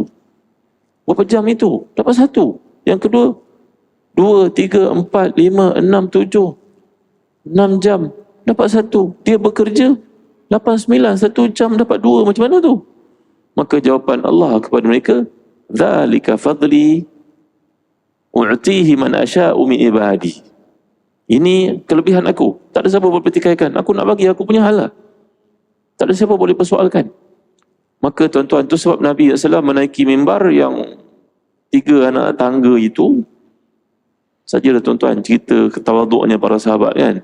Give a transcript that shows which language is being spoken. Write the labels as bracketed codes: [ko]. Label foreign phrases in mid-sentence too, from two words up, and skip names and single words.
[ms] Berapa jam itu? Dapat 1. Yang kedua, 2, 3, 4, 5, 6, 7. 6 jam dapat 1. Dia bekerja 8, 9, 1 jam dapat 2. Macam mana tu? Maka jawapan Allah kepada mereka, [ar] ذلك فضلي أوتيه من أشاء من عبادي. [ms] Ini kelebihan aku. Tak ada siapa boleh pertikaikan. Aku nak bagi aku punya hal lah. Tak ada siapa boleh persoalkan. Maka tuan-tuan, itu sebab Nabi SAW menaiki mimbar yang 3 anak tangga itu. Sajalah tuan-tuan, cerita ketawaduknya para sahabat kan.